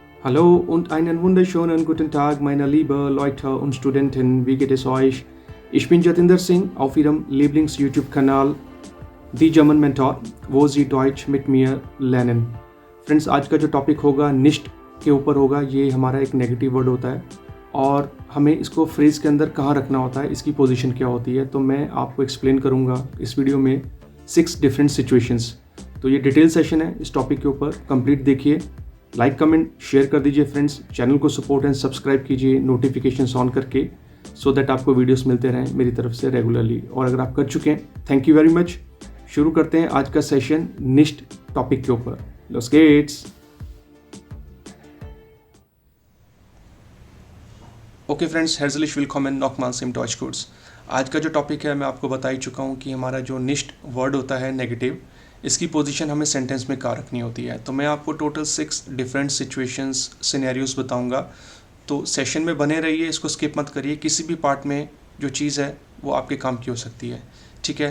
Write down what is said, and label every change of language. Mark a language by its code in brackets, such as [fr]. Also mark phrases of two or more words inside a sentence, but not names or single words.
[de] Hallo und einen wunderschönen guten Tag, meine liebe Leute und Studenten. Wie geht es euch? Ich bin Jatinder Singh auf Ihrem Lieblings-YouTube-Kanal The German Mentor, wo Sie Deutsch mit mir lernen. [hi] फ्रेंड्स, आज का जो टॉपिक होगा निश्ट के ऊपर होगा। ये हमारा एक [en] negative word [hi] होता है और हमें इसको फ्रेज के अंदर कहाँ रखना होता है, इसकी पोजीशन क्या होती है, तो मैं आपको एक्सप्लेन करूँगा इस वीडियो में 6 [en] different situations. [hi] तो ये [en] detail session [hi] है इस टॉपिक के ऊपर, कंप्लीट देखिए, [en] like comment share [hi] कर दीजिए फ्रेंड्स, चैनल को [en] support and subscribe [hi] कीजिए [en] notification on [hi] करके, [en] so that [hi] आपको वीडियोस मिलते रहें मेरी तरफ से रेगुलरली। और अगर आप कर चुके हैं, [en] thank you very much. [hi] शुरू करते हैं आज का सेशन निश्ट टॉपिक के ऊपर। [de] Los geht's! [hi] ओके फ्रेंड्स, [de] herzlich willkommen nochmals im Deutschkurs। [hi] आज का जो टॉपिक है मैं आपको बता ही चुका हूँ कि हमारा जो निश्ट वर्ड होता है नेगेटिव, इसकी पोजीशन हमें सेंटेंस में कहाँ रखनी होती है। तो मैं आपको टोटल 6 [en] different situations scenarios [hi] बताऊँगा। तो सेशन में बने रहिए, इसको स्किप मत करिए। किसी भी पार्ट में जो चीज़ है वो आपके काम की हो सकती है, ठीक है।